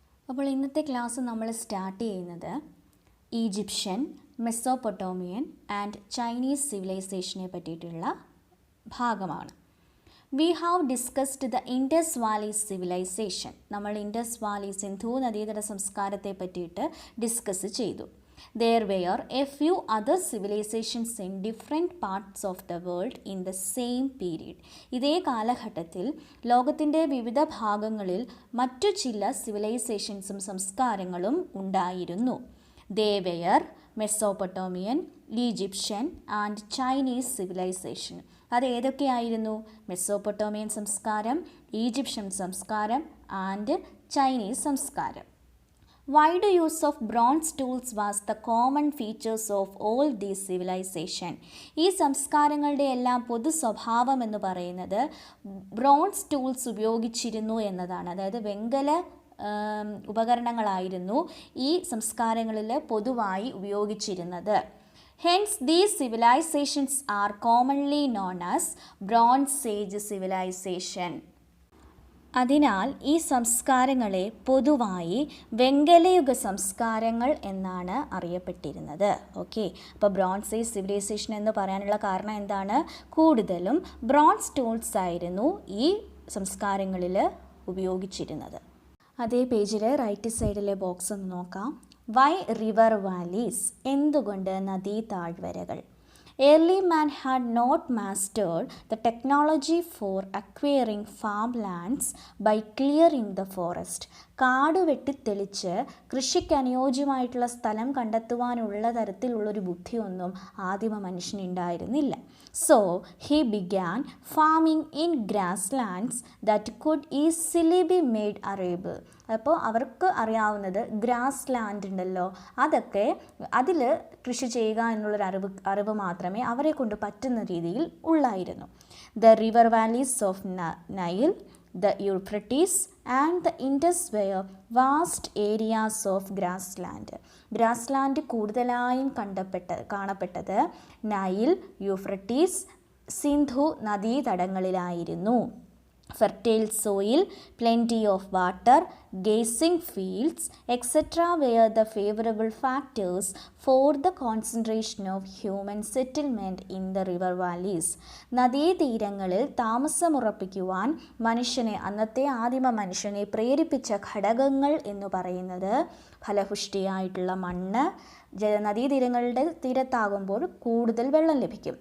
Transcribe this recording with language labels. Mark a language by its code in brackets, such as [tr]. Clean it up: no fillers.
[ml] അപ്പോൾ ഇന്നത്തെ ക്ലാസ് നമ്മൾ സ്റ്റാർട്ട് ചെയ്യുന്നത് ഈജിപ്ഷ്യൻ, മെസോപ്പൊട്ടോമിയൻ ആൻഡ് ചൈനീസ് സിവിലൈസേഷനെ പറ്റിയിട്ടുള്ള ഭാഗമാണ്. [en] We have discussed the Indus valley civilization. [ml] നമ്മൾ ഇൻഡസ് വാലി സിന്ധു നദീതട സംസ്കാരത്തെ പറ്റിയിട്ട് ഡിസ്കസ് ചെയ്തു. [en] There were a few other civilizations in different parts of the world in the same period. [ml] ഇതേ കാലഘട്ടത്തിൽ ലോകത്തിൻ്റെ വിവിധ ഭാഗങ്ങളിൽ മറ്റു ചില സിവിലൈസേഷൻസും സംസ്കാരങ്ങളും ഉണ്ടായിരുന്നു. [en] They were Mesopotamian, Egyptian and Chinese civilization. [ml] അത് ഏതൊക്കെയായിരുന്നു? മെസോപ്പൊട്ടോമിയൻ സംസ്കാരം, ഈജിപ്ഷ്യൻ സംസ്കാരം ആൻഡ് ചൈനീസ് സംസ്കാരം. [en] Wide use of bronze tools was the common features of all these civilization. [ml] ഈ സംസ്കാരങ്ങളുടെ എല്ലാം പൊതു സ്വഭാവം എന്ന് പറയുന്നത് ബ്രോൺസ് ടൂൾസ് ഉപയോഗിച്ചിരുന്നു എന്നതാണ്. അതായത് വെങ്കല ഉപകരണങ്ങളായിരുന്നു ഈ സംസ്കാരങ്ങളിൽ പൊതുവായി ഉപയോഗിച്ചിരുന്നത്. [en] Hence these civilizations are commonly known as Bronze Age civilization. [ml] അതിനാൽ ഈ സംസ്കാരങ്ങളെ പൊതുവായി വെങ്കലയുഗ സംസ്കാരങ്ങൾ എന്നാണ് അറിയപ്പെട്ടിരുന്നത്. ഓക്കെ, അപ്പോൾ ബ്രോൺസ് ഏജ് സിവിലൈസേഷൻ എന്ന് പറയാനുള്ള കാരണം എന്താണ്? കൂടുതലും ബ്രോൺസ് ടൂൾസ് ആയിരുന്നു ഈ സംസ്കാരങ്ങളിൽ ഉപയോഗിച്ചിരുന്നത്. അതേ പേജിൽ റൈറ്റ് സൈഡിലെ ബോക്സ് ഒന്ന് നോക്കാം. [en] Why river valleys? [ml] എന്തുകൊണ്ട് നദീ താഴ്വരകൾ? [en] Early man had not mastered the technology for acquiring farmlands by clearing the forest. [ml] കാട് വെട്ടിത്തെളിച്ച് കൃഷിക്ക് അനുയോജ്യമായിട്ടുള്ള സ്ഥലം കണ്ടെത്തുവാനുള്ള തരത്തിലുള്ളൊരു ബുദ്ധിയൊന്നും ആദിമ മനുഷ്യനുണ്ടായിരുന്നില്ല. [en] So he began farming in grasslands that could easily be made arable. [ml] അപ്പോൾ അവർക്ക് അറിയാവുന്നത് ഗ്രാസ് ലാൻഡ് ഉണ്ടല്ലോ, അതൊക്കെ അതിൽ കൃഷി ചെയ്യുക എന്നുള്ളൊരു അറിവ് മാത്രമേ അവരെ കൊണ്ട് പറ്റുന്ന രീതിയിൽ ഉള്ളായിരുന്നു. [en] The river valleys of Nile, the Euphrates and the Indus were vast areas of grassland. [ml] Grassland കൂടുതലായും കാണപ്പെട്ടത് Nile, Euphrates, Sindhu നദീതടങ്ങളിലായിരുന്നു. [en] Fertile soil, plenty of water, grazing fields, etc. were the favorable factors for the concentration of human settlement in the river valleys. [ml] നദീതീരങ്ങളിൽ താമസമുറപ്പിക്കുവാൻ അന്നത്തെ ആദിമ മനുഷ്യനെ പ്രേരിപ്പിച്ച ഘടകങ്ങൾ എന്ന് പറയുന്നത് ഫലപുഷ്ടിയായിട്ടുള്ള മണ്ണ്, നദീതീരങ്ങളുടെ തീരത്താകുമ്പോൾ കൂടുതൽ വെള്ളം ലഭിക്കും.